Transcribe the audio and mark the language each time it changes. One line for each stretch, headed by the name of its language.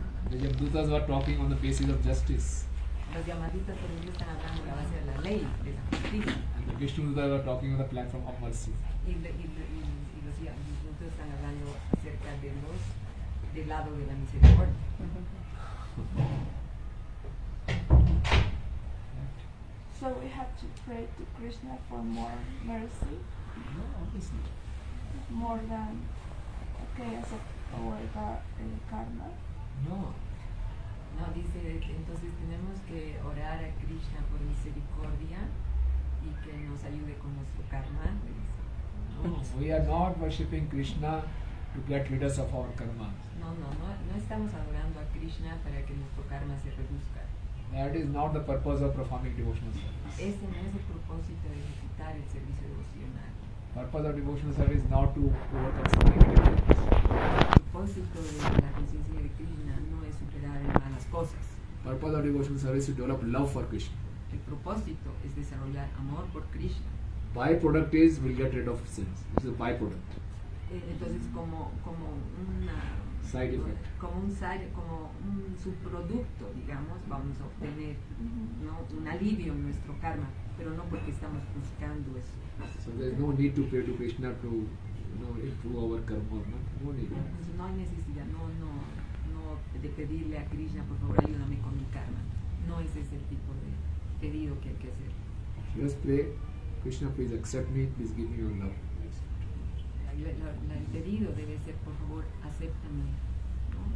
English: The Yamdutas were talking on the basis of justice,
Spanish: Los llamaditas, por ejemplo, están hablando de la base de la ley, de la justicia.
English: and the Vishnudutas were talking on the platform of mercy.
Spanish: Y los llamaditas están hablando acerca de del lado de la misericordia.
English: So we have to pray to Krishna for more mercy, No, obviously. more than accept our karma. No.
Spanish: No, dice, entonces tenemos que orar a Krishna por misericordia y que nos ayude con nuestro karma.
English: No, we are not worshipping Krishna to get rid of our karma.
Spanish: No estamos adorando a Krishna para que nuestro karma se reduzca.
English: That is not the purpose of performing devotional service.
Spanish: Ese no es el propósito de ejecutar el servicio devocional.
English: Purpose of devotional service is not to overcome some negative things.
Spanish: El propósito de la conciencia de Krishna no es superar malas cosas.
English: Purpose of devotional service is to develop love for Krishna.
Spanish: El propósito es desarrollar amor por Krishna.
English: Byproduct is we'll get rid of sins. This is a byproduct.
Spanish: Entonces como una
English: Side effect.
Spanish: como un subproducto, digamos, vamos a obtener, ¿no?, un alivio en nuestro karma, pero no porque estamos buscando eso.
English: So there is no need to pray to Krishna to improve our karma. No need.
Spanish: Entonces no hay necesidad, no de pedirle a Krishna, por favor ayúdame con mi karma. No ese es el tipo de pedido que hay que hacer.
English: Just pray, Krishna, please accept me, please give me your love.
Spanish: El pedido debe ser, por favor, acéptame, ¿no?